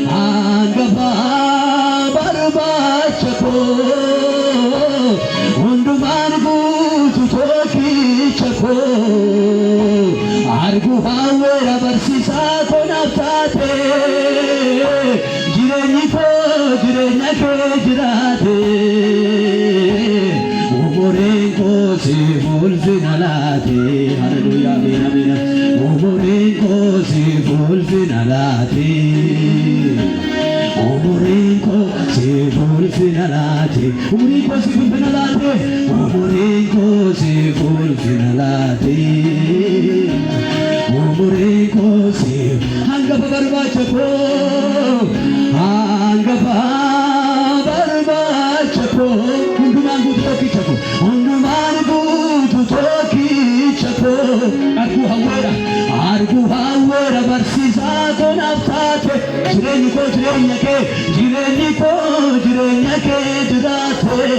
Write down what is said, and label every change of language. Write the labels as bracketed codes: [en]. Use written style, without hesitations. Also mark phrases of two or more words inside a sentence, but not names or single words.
[om] hundumaan guutu tokkicha koo arguu hawweera barsiisaa koo naaf taate jireenyi koo jireenya kee jiraate umuriin koo siif ulfina laate [am] ሃሌሉያ አሜን አሜን [om] umuriin koo siif ulfina laate umuriin koo siif ulfina laate umuriin koo siif ulfina laate umuriin koo siif ulfina laate umuriin koo siif hangafa barbaacha koo hangafa barbaacha koo hundumaan guutu tokkicha koo hundumaan guutu tokkicha koo arguu hawweera barsiisaa koo naaf taate jireenyi koo jireenya kee jiraate